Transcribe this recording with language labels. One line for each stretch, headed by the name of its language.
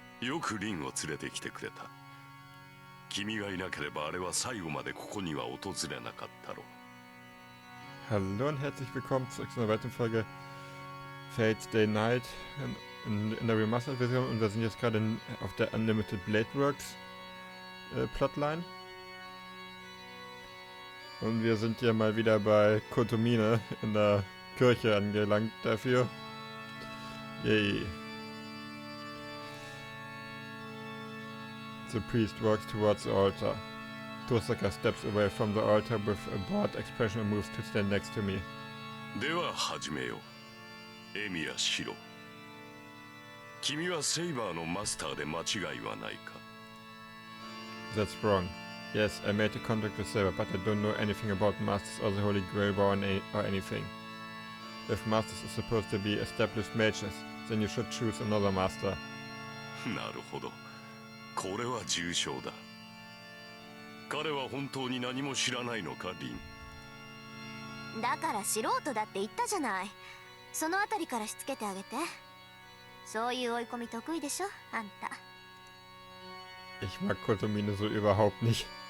Japanese: よくリンを連れてきてくれた。君がいなければあれは最後までここには訪れなかったろう。
German: Hallo und herzlich willkommen zurück zu einer weiteren Folge Fate Stay Night in der Remastered-Version, und wir sind jetzt gerade auf der Unlimited Bladeworks Plotline. Und wir sind hier mal wieder bei Kotomine in der Kirche angelangt dafür. Yay.
English: The priest walks towards the altar. Tosaka steps away from the altar with a bored expression and moves to stand next to me.
Japanese: では始めよう。エミヤシロ。君はセイバーのマスターで間違いはないか？
English: That's wrong. Yes, I made a contract with Saber, but I don't know anything about Masters or the Holy Grail or anything. If Masters is supposed to be established mages, then you should choose another master.
Japanese: なるほど。これは重傷だ。彼は本当に何も知らないのか、リン。だから素人だって言ったじゃない。そのあたりからしつけてあげて。そういう追い込み得意でしょ、あんた。
German: Ich mag Kotomine so überhaupt nicht.